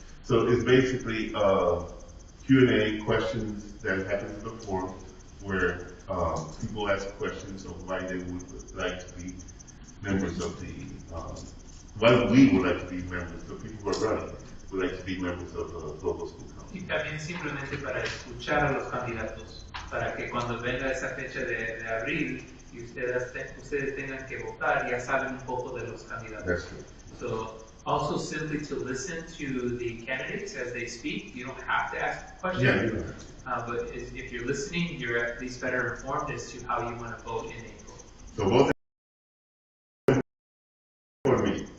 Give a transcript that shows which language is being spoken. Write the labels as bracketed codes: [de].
[en] So it's basically Q&A questions that happen in the forum where people ask questions of why they would like to be members of the, why we would like to be members, the people who are running. would like to be members of the Global School Council. [es] Y también simplemente para escuchar a los candidatos, para que cuando venga esa fecha de abril y ustedes tengan que votar, ya saben un poco de los candidatos. [en] That's good. So also simply to listen to the candidates as they speak. You don't have to ask questions. Yeah, you know. But if you're listening, you're at least better informed as to how you want to vote in April. So vote for me.